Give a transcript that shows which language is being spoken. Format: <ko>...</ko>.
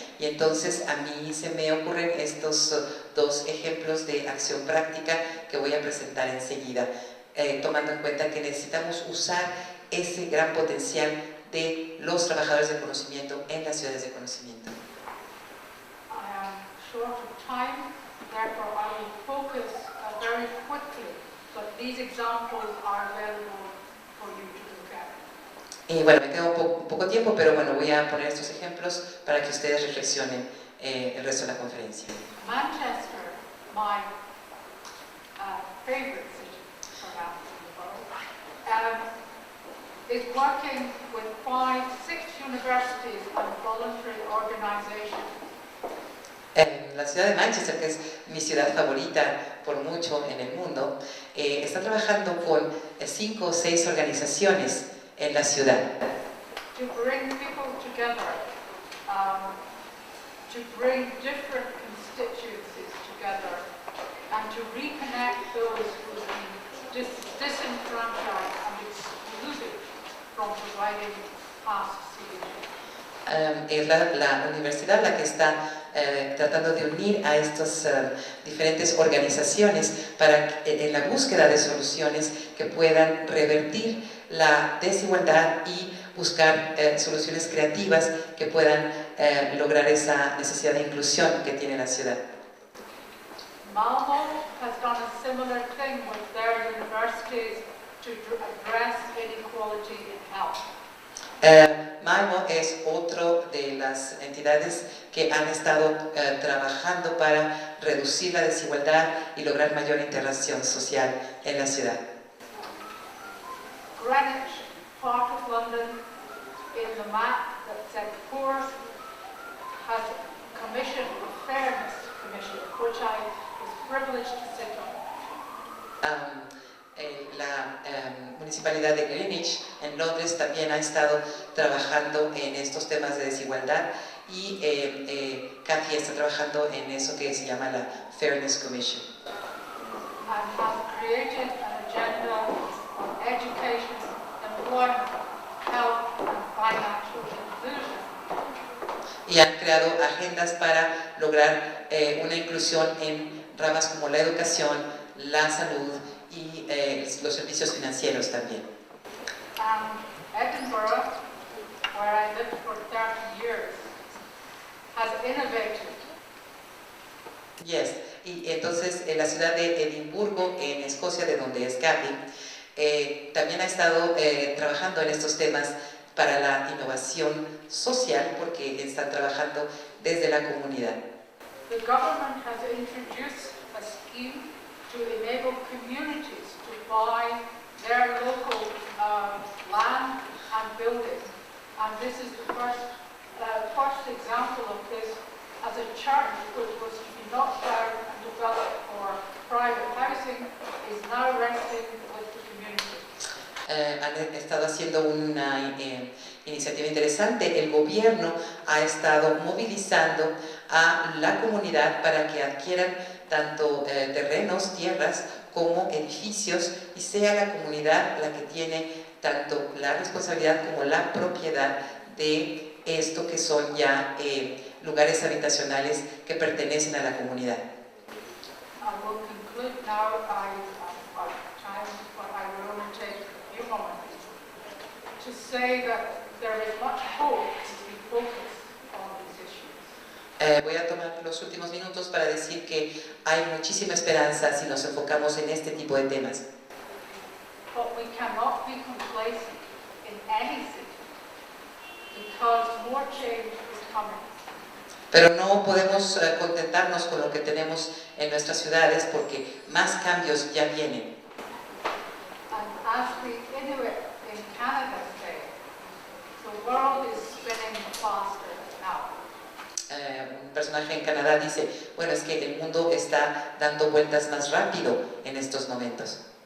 <es>Y entonces a mí se me ocurren estos dos ejemplos de acción práctica que voy a presentar enseguida, tomando en cuenta que necesitamos usar ese gran potencial de los trabajadores de conocimiento en las ciudades de conocimiento.</es> <en>I am short of time, therefore I will focus very quickly, but these examples are available for you to look at.</en> <es>Y bueno, me queda un poco tiempo, pero bueno, voy a poner estos ejemplos para que ustedes reflexionen el resto de la conferencia.</es> <en>Manchester, my favorite city, perhaps, in the world, is working with 6 universities and voluntary organizations.</en> <es>la ciudad de Manchester, que es mi ciudad favorita por mucho en el mundo, está trabajando con 5 o 6 organizaciones en la ciudad.</es> <en>To bring people together, to bring different constituencies together, and to reconnect those who have been disenfranchised and excluded from providing past solutions.</en> <es>Es la universidad la que está tratando de unir a estas diferentes organizaciones para en la búsqueda de soluciones que puedan revertir la desigualdad y buscar soluciones creativas que puedan lograr esa necesidad de inclusión que tiene la ciudad.</es> <en>Malmo has done a similar thing with their universities to address inequality in health.</en> <es>Malmo es otro de las entidades que han estado trabajando para reducir la desigualdad y lograr mayor integración social en la ciudad.</es> <en>Greenwich, part of London, in the map that said poor, has commissioned a fairness commission, which I was privileged to sit on.</en> <es>La municipalidad de Greenwich en Londres también ha estado trabajando en estos temas de desigualdad y Cathy está trabajando en eso que se llama la Fairness Commission.</es> <en>And have created an agenda on education, employment, health and financial inclusion.</en> <es>Y han creado agendas para lograr una inclusión en ramas como la educación, la salud y los servicios financieros también.</es> <en>Edinburgh, where I lived for 30 years, has innovated. Yes.</en> <es>Y entonces en la ciudad de Edimburgo, en Escocia, de donde es Cathy, también ha estado trabajando en estos temas para la innovación social porque están trabajando desde la comunidad.</es> <en>The government has introduced a scheme to enable communities to buy their local land and buildings. And this is the first example of this, as a church which was to be knocked down and developed for private housing is now renting with the community.</en> <es>Han estado haciendo una iniciativa interesante. El gobierno ha estado movilizando a la comunidad para que adquieran tanto terrenos, tierras, como edificios y sea la comunidad la que tiene tanto la responsabilidad como la propiedad de esto que son ya lugares habitacionales que pertenecen a la comunidad.</es> <en>I will conclude now. Time, but I will only take a few moments to say that there is much hope as we focus on these issues.</en> <es>Voy a tomar los últimos minutos para decir que hay muchísima esperanza si nos enfocamos en este tipo de temas.</es> <en>But we cannot be complacent in any city because more change is coming.</en> <es>Pero no podemos contentarnos con lo que tenemos en nuestras ciudades porque más cambios ya vienen.</es> <en>And as the Inuit in Canada say, the world is spinning faster now.</en> <es>Un personaje en Canadá dice, bueno, es que el mundo está dando vueltas más rápido en estos momentos.</es>